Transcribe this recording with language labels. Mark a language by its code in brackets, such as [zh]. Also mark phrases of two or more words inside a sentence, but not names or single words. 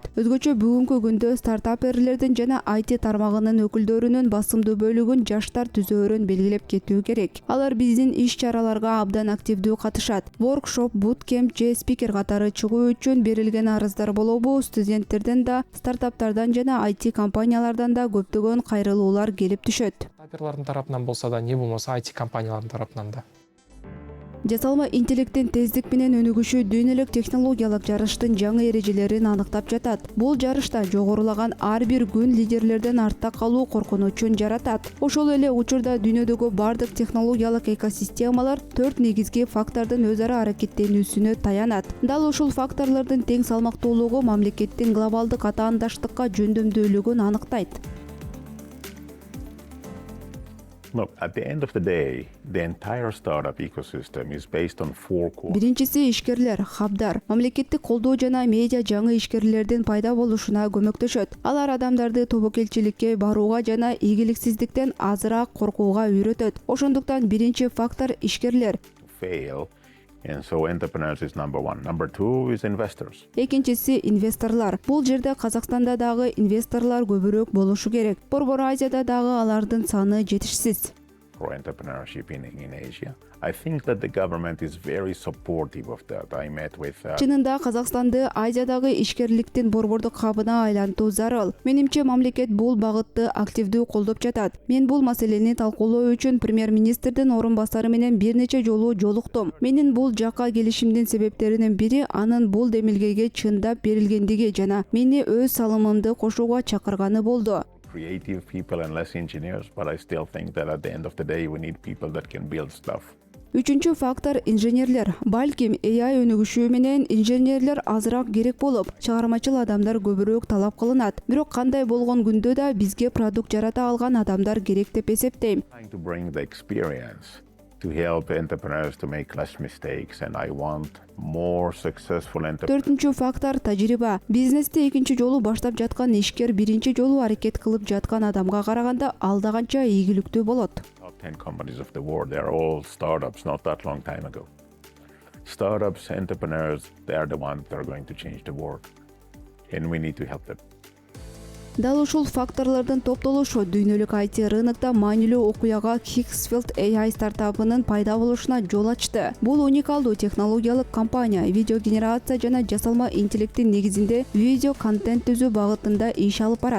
[ky] Өзгөчө бүгүнкү күндө стартаперлердин жана IT тармагынын өкүлдөрүнүн басымдуу бөлүгүн жаштар түзөөрүн белгилеп кетүү керек. Алар биздин иш-чараларга абдан активдүү катышат. Воркшоп, буткемп же спикер катары чыгуу үчүн берилген арыздар болобу, студенттерден да, стартаптардан жана IT компаниялардан да көптөгөн кайрылуулар келип түшөт. Стартаперлердин тарапынан болса да, не болмаса IT компаниялардын тарапынан да. Жасалма интеллекттин тездик менен өнүгүшү дүйнөлүк технологиялык жарыштын жаңы эрежелерин аныктап жатат. Бул жарышта жогорулаган ар бир күн лидерлерден артта калуу коркунучун жаратат. Ошол эле учурда дүйнөдөгү бардык технологиялык экосистемалар 4 негизги фактордун өз ара аракеттенүүсүнө таянат. Дал ушул факторлордун тең салмактуулугу мамлекеттин глобалдык атаандаштыкка жөндөмдүүлүгүн аныктайт. [en] Look, at the end of the day, the entire startup ecosystem is based on 4 core. [ky] Биринчиси ишкерлер, хабдар, мамлекеттик колдоо жана медиа жаңы ишкерлердин пайда болушуна көмөктөшөт. Алар адамдарды тобокелчиликке барууга жана ийгиликсиздиктен азыраак коркууга үйрөтөт. Ошондуктан биринчи фактор ишкерлер. [en] Fail, and so entrepreneurs is number one. Number two is investors. [ky] Экинчиси инвесторлор. Бул жерде Казакстанда дагы инвесторлор көбүрөөк болушу керек. Борбор Азияда дагы алардын саны жетишсиз. [en] For entrepreneurship in Asia. I think that the government is very supportive of that. I met with [ky] Чынында Казакстанды Азиядагы ишкерликтин борбордук хабына айлантуу зарыл. Менимче мамлекет бул багытты активдүү колдоп жатат. Мен бул маселени талкуулоо үчүн премьер-министрдин орун басары менен бир нече жолу жолуктум. Менин бул жакка келишимдин себептеринин бири анын бул демилгеге чындап берилгендиги жана мени өз салымымды кошууга чакырганы болду. [en] creative people and less engineers, but I still think that at the end of the day, we need people that can build stuff. [ky] Үчүнчү фактор инженерлер. Балким AI өнүгүшү менен инженерлер азыраак керек болуп, чыгармачыл адамдар көбүрөөк талап кылынат. Бирок кандай болгон күндө да бизге продукт жарата алган адамдар керек деп эсептейм. [en] Trying to bring the experience to help entrepreneurs to make less mistakes, and I want more successful entrepreneurs. [ky] Төртүнчү фактор тажрыйба. Бизнести экинчи жолу баштап жаткан ишкер биринчи жолу аракет кылып жаткан адамга караганда алда канча ийгиликтүү болот. [en] Top 10 companies of the world, they're all startups not that long time ago. Startups, entrepreneurs, they are the ones that are going to change the world, and we need to help them. [ky] Дал ушул факторлордун топтолушу дүйнөлүк IT рынокто маанилүү окуяга Higgsfield AI стартапынын пайда болушуна жол ачты. Бул уникалдуу технологиялык компания видео генерация жана жасалма интеллекттин негизинде видео контент түзүү багытында иш алып барат.